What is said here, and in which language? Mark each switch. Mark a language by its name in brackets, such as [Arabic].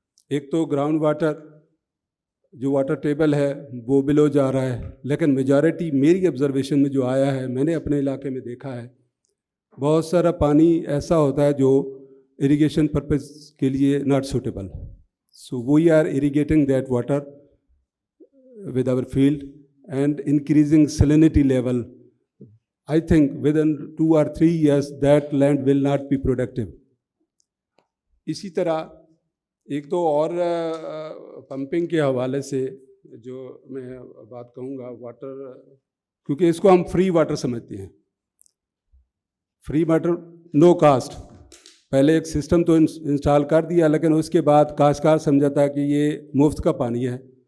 [Hindi] एक तो ground water जो वाटर टेबल है वो बिलो जा रहा है, लेकिन मेजॉरिटी मेरी ऑब्जर्वेशन में जो आया है, मैंने अपने इलाके में देखा है, बहुत सारा पानी ऐसा होता है जो इरिगेशन पर्पस के लिए not suitable. [English] So we are irrigating that water with our field and increasing salinity level. I think within 2 or 3 years that land will not be productive. [Hindi] इसी तरह एक तो और पंपिंग के हवाले से जो मैं बात कहूँगा वाटर, क्योंकि इसको हम फ्री वाटर समझते हैं, फ्री वाटर नो कास्ट. पहले एक सिस्टम तो इंस्टॉल कर दिया, लेकिन उसके बाद काश्तकार समझाता है कि ये मुफ्त का पानी है.